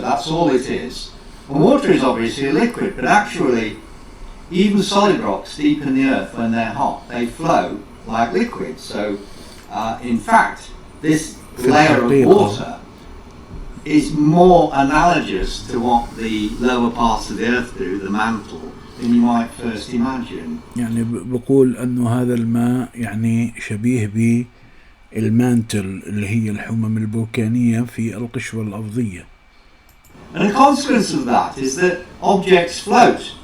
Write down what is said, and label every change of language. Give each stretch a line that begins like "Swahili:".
English: That's all it is. And water is obviously a liquid, but actually, even solid rocks deep in the earth, when they're hot, they flow like liquids. So, in fact, this layer of water is more analogous to what the lower parts of the earth do, the mantle, than you might first imagine.
Arabic: يعني بقول أنه هذا الماء يعني شبيه بالمانتل اللي هي الحمم البركانية في القشرة الأرضية.
English: And the consequence of that is that objects float.